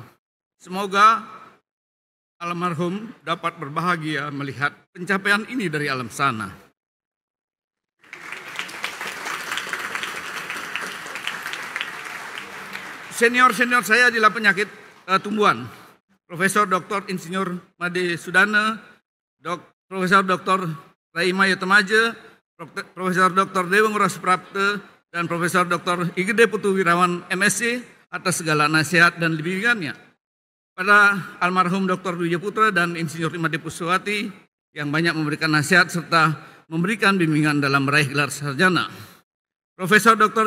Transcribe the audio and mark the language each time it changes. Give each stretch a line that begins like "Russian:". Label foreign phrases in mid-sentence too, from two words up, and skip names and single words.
Indonesian: Semoga almarhum dapat berbahagia melihat pencapaian ini dari alam sana. Senior-senior saya adalah penyakit tumbuhan. Profesor Dr. Insinyur Made Sudana, Profesor Dr. Rai Maya Temaje, Profesor Dr. Dewa Nguras Prapte, dan Profesor Dr. Igede Putu Wirawan MSc atas segala nasihat dan bimbingannya. Pada almarhum Dr. Wijaya Putra dan Insinyur Imade Puswati yang banyak memberikan nasihat serta memberikan bimbingan dalam meraih gelar sarjana. Profesor Dr.